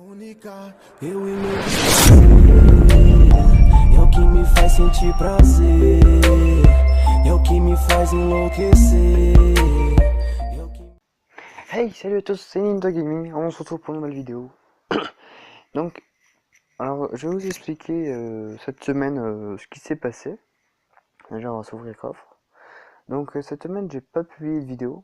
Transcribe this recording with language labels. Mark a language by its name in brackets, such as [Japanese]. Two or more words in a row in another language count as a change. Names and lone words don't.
[Portuguese] ficar, eu e meu é o que me faz sentir prazer, é o qui me faz enlouquecer. [French] Hey, salut à tous, c'est Ninja Gaming, on se retrouve pour une nouvelle vidéo. Donc, alors je vais vous expliquer cette semaine ce qui s'est passé. Déjà on va s'ouvrir le coffre. Donc cette semaine j'ai pas publié de vidéo.